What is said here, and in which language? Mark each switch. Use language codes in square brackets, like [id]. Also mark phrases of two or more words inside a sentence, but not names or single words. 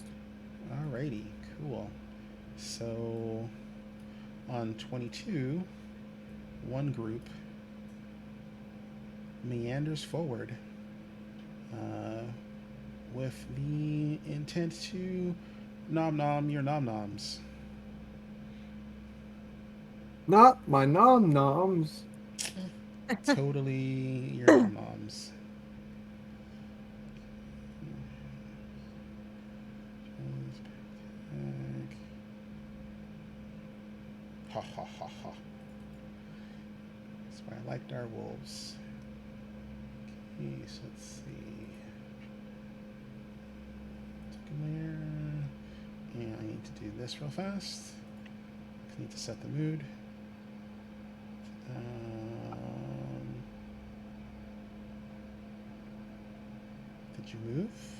[en] Alrighty, cool. So on 22, one group meanders forward with the intent to nom nom your nom noms. Not my nom noms. Totally your nom noms. Ha ha ha ha. That's why I like dire wolves. Okay, so let's see. There. And I need to do this real fast. I need to set the mood. Did you move?